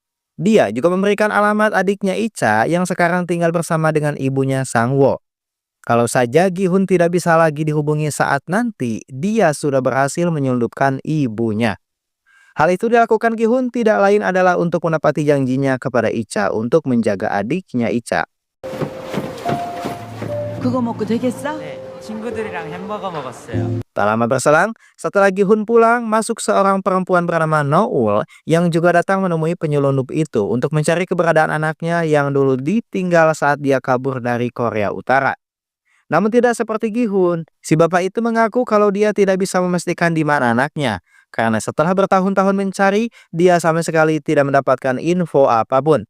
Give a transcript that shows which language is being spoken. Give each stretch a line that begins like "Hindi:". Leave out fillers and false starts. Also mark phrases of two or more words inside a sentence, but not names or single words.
Indonesian: Dia juga memberikan alamat adiknya Icha yang sekarang tinggal bersama dengan ibunya Sang-wo. Kalau saja Gi-hun tidak bisa lagi dihubungi saat nanti dia sudah berhasil menyelundupkan ibunya. Hal itu dilakukan Gi-hun tidak lain adalah untuk menepati janjinya kepada Icha untuk menjaga adiknya Icha.
Korean: 그거 먹고 되겠어? 친구들이랑 햄버거 먹었어요.
Indonesian: Tak lama berselang, setelah Gi-hun pulang, masuk seorang perempuan bernama Noul yang juga datang menemui penyelundup itu untuk mencari keberadaan anaknya yang dulu ditinggal saat dia kabur dari Korea Utara. Namun tidak seperti Gi-hun, si bapak itu mengaku kalau dia tidak bisa memastikan di mana anaknya, karena setelah bertahun-tahun mencari, dia sama sekali tidak mendapatkan info apapun.